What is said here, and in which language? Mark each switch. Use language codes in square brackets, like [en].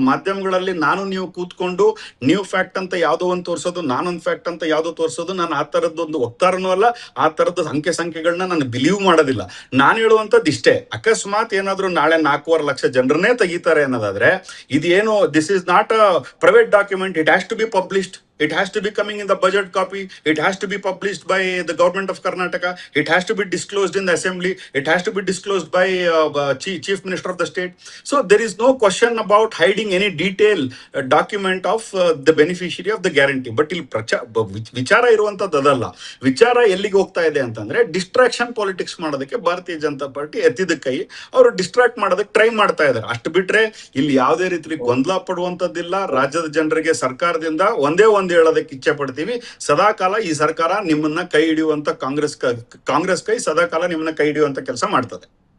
[kn] ಮಾಧ್ಯಮಗಳಲ್ಲಿ ನಾನು ನೀವು ಕೂತ್ಕೊಂಡು ನೀವು ಫ್ಯಾಕ್ಟ್ ಅಂತ ಯಾವುದೋ ಒಂದು ತೋರಿಸೋದು, ನಾನೊಂದು ಫ್ಯಾಕ್ಟ್ ಅಂತ ಯಾವುದೋ ತೋರಿಸೋದು, ನಾನು ಆ ತರದ್ದೊಂದು ವಕ್ತಾರನೂ ಅಲ್ಲ, ಆ ತರದ ಅಂಕೆ ಸಂಖ್ಯೆಗಳನ್ನ ನಾನು ಬಿಲೀವ್ ಮಾಡೋದಿಲ್ಲ. ನಾನು ಹೇಳುವಂಥದ್ದು ಇಷ್ಟೇ, ಅಕಸ್ಮಾತ್ ಏನಾದ್ರೂ ನಾಳೆ 4.5 ಲಕ್ಷ ಜನರನ್ನೇ ತೆಗಿತಾರೆ ಅನ್ನೋದಾದ್ರೆ ಇದೇನು, [en] This is not a private document, it has to be published. It has to be coming in the budget copy. It has to be published by the government of Karnataka. It has to be disclosed in the assembly. It has to be disclosed by chief minister of the state. So there is no question about hiding any detail document of the beneficiary of the guarantee. [kn] But ಇಲ್ಲಿ ವಿಚಾರ ಇರುವಂತದ್ದು ಅದಲ್ಲ. ವಿಚಾರ ಎಲ್ಲಿಗೆ ಹೋಗ್ತಾ ಇದೆ ಅಂತಂದ್ರೆ distraction politics ಮಾಡೋದಕ್ಕೆ ಭಾರತೀಯ ಜನತಾ ಪಾರ್ಟಿ ಎತ್ತಿದ ಕೈ, ಅವರು ಡಿಸ್ಟ್ರಾಕ್ಟ್ ಮಾಡೋದಕ್ಕೆ ಟ್ರೈ ಮಾಡ್ತಾ ಇದ್ದಾರೆ. ಅಷ್ಟು ಬಿಟ್ರೆ ಇಲ್ಲಿ ಯಾವುದೇ ರೀತಿ ಗೊಂದಲ ಪಡುವಂತದ್ದಿಲ್ಲ. ರಾಜ್ಯದ ಜನರಿಗೆ ಸರ್ಕಾರದಿಂದ ಒಂದೇ ಒಂದು ಹೇಳೋದಕ್ಕೆ ಇಚ್ಛೆ ಪಡ್ತೀವಿ, ಸದಾಕಾಲ ಈ ಸರ್ಕಾರ ನಿಮ್ಮನ್ನ ಕೈ ಹಿಡಿಯುವಂತ ಕಾಂಗ್ರೆಸ್ ಕೈ ಸದಾಕಾಲ ನಿಮ್ಮನ್ನ ಕೈ ಹಿಡಿಯುವಂತ ಕೆಲಸ ಮಾಡ್ತದೆ.